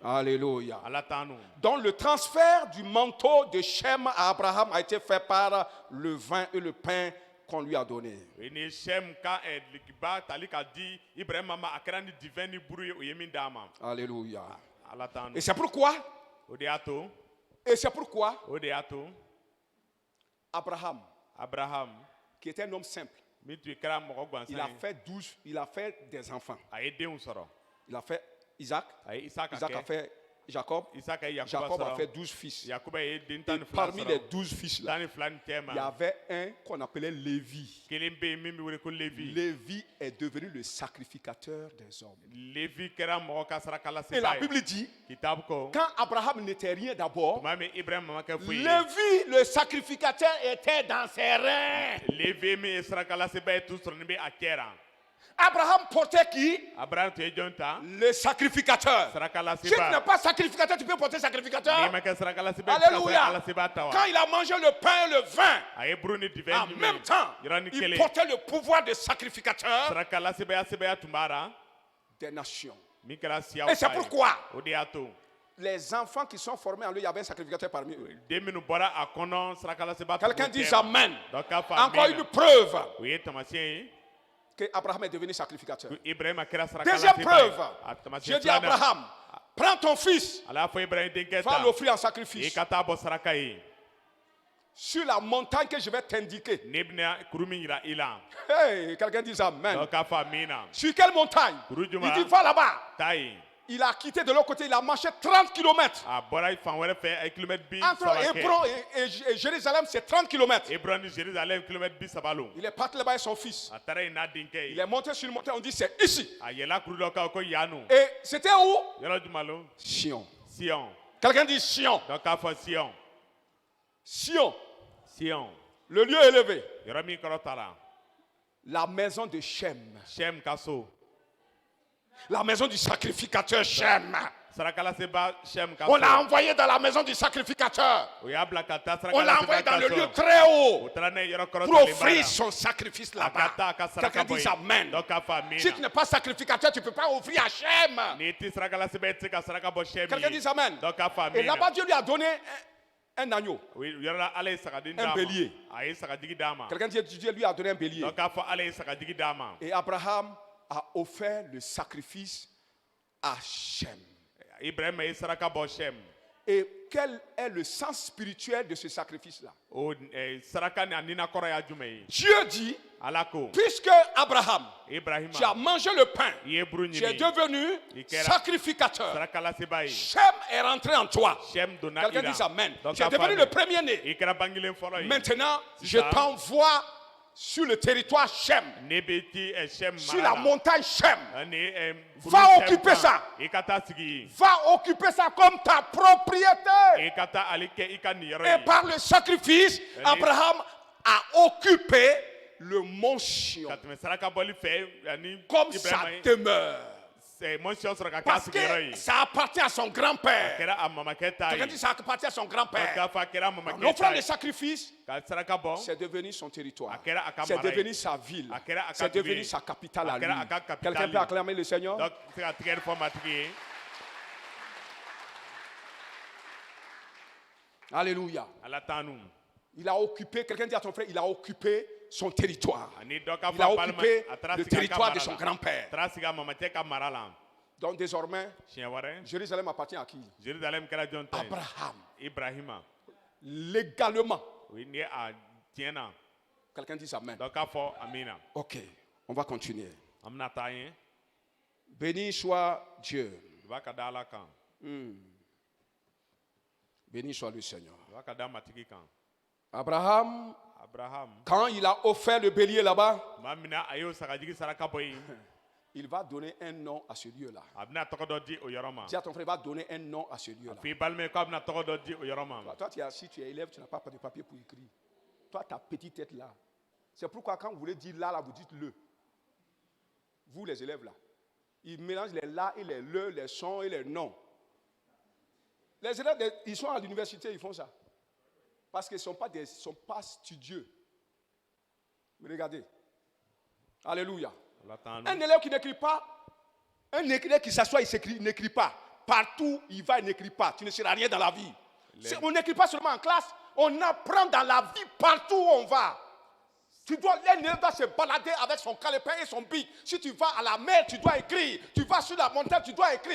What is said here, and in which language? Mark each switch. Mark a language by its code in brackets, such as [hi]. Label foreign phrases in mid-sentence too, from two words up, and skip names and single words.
[fr] Alléluia. [bm] ala t'an nu [fr] Donc le transfert du manteau de Shem à Abraham a été fait par le vin et le pain qu'on lui a donné. [bm] ni Shem ka likiba tali ka di Ibrahima ma a kɛra ni divin ni buru ye o ye min d'a ma [fr] Alléluia. [bm] ala t'an nu [fr] Et c'est pourquoi, [bm] o de y'a to o de y'a to, [fr] Abraham, [bm] Abraham [fr] qui était un homme simple, [bm] min tun kɛra mɔgɔ gansan [fr] il a fait des enfants. [bm] a ye denw sɔrɔ [fr] Il a fait Isaac, [bm] a ye Isaka [fr] Isaac a [bm] kɛ [fr] fait Jacob, [bm] Isaka ye Yakuba [fr] Jacob a [bm] sɔrɔ [fr] fait 12 fils. [bm] Yakuba ye den [fr] Et [bm] tan ni fila [fr] parmi les [bm] sɔrɔ [fr] 12 fils là, [bm] tan ni fila ni cɛ [fr] il y [bm] ma [fr] avait un qu'on appelait Lévi. [bm] kelen bɛ yen min bɛ wele ko Levi [fr] Lévi est devenu le sacrificateur des hommes. [bm] Levi kɛra mɔgɔ ka saraka [fr] Et la [bm] laseba ye [fr] Bible dit, [bm] kitabu ko [fr] quand Abraham n'était rien d'abord, [bm] tuma min Ibrahima ma kɛ foyi ye [fr] Lévi, le sacrificateur, était dans ses reins. [bm] Levi min ye saraka laseba ye tu sɔrɔ nin bɛ a cɛ la [fr] Abraham portait qui? [bm] Abraham tun ye jɔn ta [fr] Le sacrificateur. [bm] saraka [fr] Si tu n'es [bm] laseba [fr] pas sacrificateur, tu peux porter [bm] n'i [fr] sacrificateur. [bm] ma kɛ saraka laseba ye i tɛ se ka [fr] Alléluia. [bm] saraka laseba ta [fr] Quand [bm] wa [fr] il a mangé le pain et le vin, [bm] a ye buru ni divin [fr] en [bm] ɲuman [fr] même temps, [bm] yɔrɔni [fr] il [bm] kelen [fr] portait le pouvoir de sacrificateur [bm] saraka lasebaya sebaya tun b'a la [fr] des nations. [bm] min kɛra siyaw [fr] Et c'est [bm] ta ye [fr] pourquoi [bm] o de y'a to [fr] les enfants qui sont formés en lui, il y avait un sacrificateur parmi eux. [bm] den minnu bɔra a kɔnɔ saraka laseba tun [fr] Quelqu'un [bm] b'o [fr] dit [bm] cɛ ma. [fr] Amen. [bm] Donc, k'a fɔ [fr] Encore [bm] amen [fr] une preuve [bm] o ye tamasiyɛn ye [fr] que Abraham est devenu sacrificateur. [bm] Ibrahima kɛra saraka [fr] Deuxième [bm] laseba ye [fr] preuve, [bm] a [fr] Dieu [bm] tamasiyɛn [fr] dit à [bm] filanan [fr] Abraham, prends ton fils, [bm] ala y'a fɔ Ibrahima denkɛ [fr] va [bm] ta [fr] l'offrir en [bm] i [fr] sacrifice [bm] ka taa bɔ saraka ye [fr] sur la montagne que je vais t'indiquer. [bm] ne bɛna kuru min yira i la [fr] Hey, quelqu'un dit Amen. [bm] donc k'a fɔ amina [fr] Sur quelle montagne? [bm] Kuru [fr] Il [bm] juma [fr] dit va là-bas. [bm] taa yen [fr] Il a quitté de l'autre côté, il a marché 30 km. [bm] a bɔra fan wɛrɛ fɛ a ye kilomètre bi [fr] Entre [bm] saba kɛ [fr] Hébron et Jérusalem, c'est 30 km. [bm] Hebron ni Jérusalem kilomètre bi saba lo [fr] Il est parti là-bas avec son fils. [bm] a taara yen n'a denkɛ [fr] Il [bm] ye [fr] est monté sur une montagne, on dit c'est ici. [bm] a yɛlɛ kuru dɔ kan ko yan nɔ [fr] Et c'était où? [bm] yɔrɔ juma lo [fr] Sion. [bm] Sion [fr] Quelqu'un dit Sion. [bm] donc k'a fɔ Sion [fr] Sion, [bm] Sion [fr] le lieu élevé. [bm] yɔrɔ min kɔrɔ ta la [fr] La maison de Shem. [bm] Shem ka so [fr] La maison du sacrificateur Shem. [bm] saraka laseba Shem ka [fr] On l'a [bm] so [fr] envoyé dans la maison du sacrificateur. [bm] o y'a bila ka taa [fr] On [bm] saraka [fr] l'a envoyé [bm] laseba [fr] dans le [bm] ka [fr] lieu [bm] so [fr] très haut [bm] o taara ne ye yɔrɔ kɔrɔ [fr] pour offrir son sacrifice [bm] a ka taa [fr] là-bas. [bm] a ka [fr] Quelqu'un [bm] saraka bɔ [fr] dit [bm] yen [fr] Amen. [bm] donc k'a fɔ [fr] Si tu [bm] amina [fr] n'es pas sacrificateur, tu ne peux pas offrir à Shem. [bm] n'i tɛ saraka laseba i tɛ se ka saraka bɔ Shem [fr] Quelqu'un [bm] ye [fr] dit Amen. [bm] donc k'a fɔ [fr] Et là-bas, [bm] amina [fr] Dieu lui a donné un agneau. [bm] o yɔrɔ la ala ye sagadini [fr] Un [bm] d'a ma [fr] bélier. [bm] a ye sagadigi d'a ma [fr] Quelqu'un dit Dieu lui a donné un bélier. [bm] donc k'a fɔ ala ye sagadigi d'a ma [fr] Et Abraham a offert le sacrifice à Shem. [bm] Ibrahima ye saraka bɔ Shem [fr] Et quel est le sens spirituel de ce sacrifice-là? [bm] o saraka ni a nina kɔrɔ y'a jumɛn ye [fr] Dieu dit, [bm] ala ko [fr] puisque Abraham, tu as [bm] Ibrahima [fr] mangé le pain, [bm] i ye buru [fr] tu es [bm] ɲini [fr] devenu [bm] Il kɛra [fr] sacrificateur. [bm] saraka laseba ye [fr] Shem est rentré en toi. [bm] Shem donna i [fr] Quelqu'un [bm] la [fr] dit Amen. [bm] donc [fr] Tu es [bm] k'a fɔ [fr] devenu le [bm] amen. [fr] premier-né. [bm] i kɛra bangelen fɔlɔ ye [fr] Maintenant, C'est je ça. t'envoie sur le territoire Shem, [bm] ne bɛ ti Shem [fr] sur [bm] mara [fr] la montagne Shem. [bm] ani kuru [fr] Va [bm] Shem [fr] occuper [bm] kan. [fr] ça. [bm] I ka taa sigi yen. [fr] Va occuper ça comme ta propriété. [bm] I ka taa ale kɛ i ka nin yɔrɔ [fr] Et [bm] ye. [fr] par le sacrifice, Abraham a occupé le mont Sion [bm] Ka tɛmɛ saraka bɔli fɛ ani [fr] comme sa [bm] Ibrahima ye. [fr] demeure. [bm] Mont Sion sɔrɔ ka kɛ a [fr] Parce [bm] sigiyɔrɔ ye. [fr] que ça appartient à son [bm] A [fr] grand-père. [bm] kɛra a mamakɛ ta [fr] Quelqu'un [bm] ye. [fr] dit ça appartient à son Parce grand-père. [bm] k'a fɔ a kɛra a mamakɛ [fr] L'offrande [bm] ta [fr] de [bm] ye. [fr] sacrifice, [bm] Ka saraka bɔ. [fr] c'est devenu son territoire. [bm] A kɛra a ka [fr] C'est [bm] mara ye. [fr] devenu sa ville. [bm] A kɛra a ka [fr] C'est [bm] dugu [fr] devenu [bm] ye. [fr] sa capitale à [bm] A [fr] lui. [bm] kɛra a ka capitale [fr] Quelqu'un peut [bm] ye. [fr] acclamer le Seigneur? [bm] Donc se ka tigɛ fɔ matigi ye. [fr] Alléluia. [bm] Ala t'an nu. [fr] Il a occupé, quelqu'un dit à ton frère, il a occupé son territoire. [bm] Ani dɔ ka [fr] Il a [bm] fɔ a balima [fr] occupé [bm] a taara [fr] le [bm] sigi a ka [fr] territoire [bm] mara [fr] de son [bm] la. [fr] grand-père. [bm] A taara sigi a mamakɛ ka mara la. [fr] Donc désormais, [bm] Siɲɛ wɛrɛ [fr] Jérusalem appartient à qui? [bm] Jérusalem kɛra jɔn ta ye. [fr] Abraham. [bm] Ibrahima. [fr] Légalement. [bm] O ye ni a tiɲɛ na. [fr] Quelqu'un dit Amen. [bm] Dɔ k'a fɔ amina. [fr] Ok, on va continuer. [bm] An bɛna taa ɲɛ. [fr] Béni soit Dieu. [bm] I b'a ka da Ala kan. [fr] Béni soit le Seigneur. [bm] I b'a ka da matigi kan. [fr] Abraham, [bm] Abraham. [fr] quand il a offert le bélier là-bas, [bm] Maa min na a y'o sagajigi saraka bɔ yen. [fr] il va donner un nom à ce lieu-là. [bm] A bɛna tɔgɔ dɔ di o yɔrɔ ma. [fr] Dis à ton frère, il va donner un nom à ce lieu-là. [bm] F'i balima ye k'a bɛna tɔgɔ dɔ di o yɔrɔ ma. [fr] Toi, tu es assis, tu es élève, tu n'as pas de papier pour écrire. Toi, ta petite tête là. C'est pourquoi quand vous voulez dire là, vous dites le. Vous, les élèves là. Ils mélangent les là et les le, les sons et les noms. Les élèves, ils sont à l'université, ils font ça. Parce qu'ils ne sont pas studieux. Mais regardez. Alléluia. [bm] Ala t'an [fr] Un [bm] nu. [fr] élève qui n'écrit pas, un élève qui s'assoit, il n'écrit pas. Partout, il va, il n'écrit pas. Tu ne seras rien dans la vie. On n'écrit pas seulement en classe, on apprend dans la vie partout où on va. Un élève doit se balader avec son calepin et son bic. Si tu vas à la mer, tu dois écrire. Tu vas sur la montagne, tu dois écrire.